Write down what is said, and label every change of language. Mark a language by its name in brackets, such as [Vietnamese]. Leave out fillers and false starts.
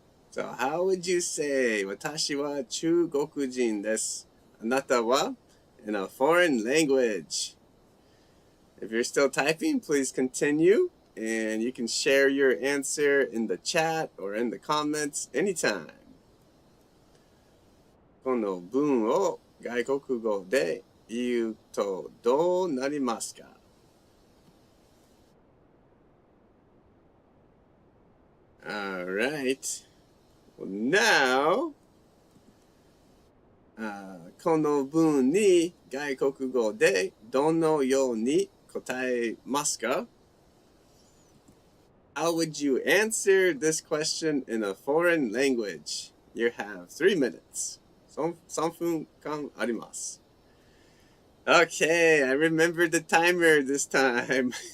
[English] So how would you say [Japanese] 私は中国人です。あなたは [English] in a foreign language. If you're still typing, please continue and you can share your answer in the chat or in the comments anytime. [Japanese] この文を外国語で言うとどうなりますか？ [English] All right. [Japanese] Well, now, この文に外国語でどのように答えますか？ [English] How would you answer this question in a foreign language? You have 3 minutes. [Japanese] 3分間あります。 [English] Okay, I remembered the timer this time.